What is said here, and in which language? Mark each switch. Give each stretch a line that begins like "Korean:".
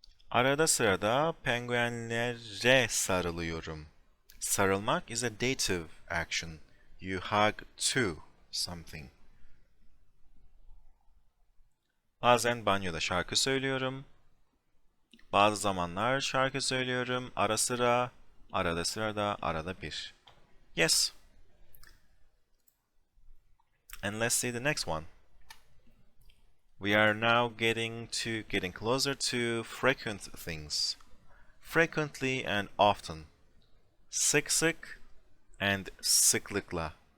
Turkish: Arada sırada penguenlere sarılıyorum.
English: Sarılmak is a dative action. You hug to something.
Turkish: Bazen banyoda şarkı söylüyorum. Bazı zamanlar şarkı söylüyorum. Ara sıra, arada sırada, arada bir.
English: Yes. And let's see the next one. We are now getting closer to frequent things. Frequently and often.
Turkish: Sık sık
English: and sıklıkla.